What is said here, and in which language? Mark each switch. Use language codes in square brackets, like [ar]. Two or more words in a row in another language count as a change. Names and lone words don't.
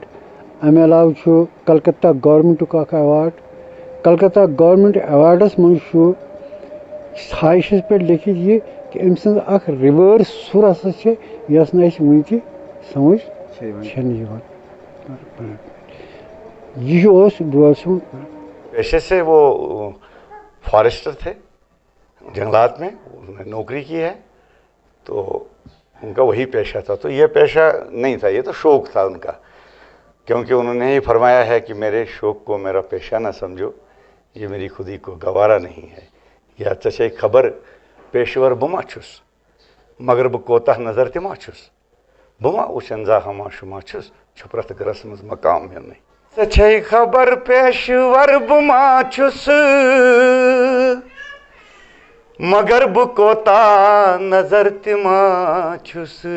[ks] امہِ علاوٕ چھُ کلکتہ گورمنٹُک اکھ ایواڈ. کلکتہ گورمنٹ ایواڈس منٛز چھُ خٲہِشس پٮ۪ٹھ لیکھِتھ یہِ کہِ أمۍ سٕنٛز اکھ رِوٲرس سُر ہسا چھِ یۄس نہٕ اَسہِ وُنہِ تہِ سمجھ چھنہٕ یِوان. یہِ اوس ڈولوال صٲب. [ur] پیشے سے وہ فارسٹر تھے جنگلات میں. انہوں نے نوکری کی ہے تو ان کا وہی پیشہ تھا. تو یہ پیشہ نہیں تھا, یہ تو شوق تھا ان کا, کیونکہ انہوں نے ہی فرمایا ہے کہ میرے شوق کو میرا پیشہ نہ سمجھو, یہ میری خودی کو گوارا نہیں ہے. [ks] یا ژےٚ خبر پیشور بہٕ ما چھُس مگر بہٕ کوتاہ نظر تہِ ما چھُس, بہٕ ما وٕچھن زا ہما شُما چھُس چھُ پرٛٮ۪تھ گرس منٛز مقام ہٮ۪ونٕے. ژےٚ چھے خبر پیشور بہٕ ما چھُس مگر بہٕ کوتاہ نظر تہِ ما چھُس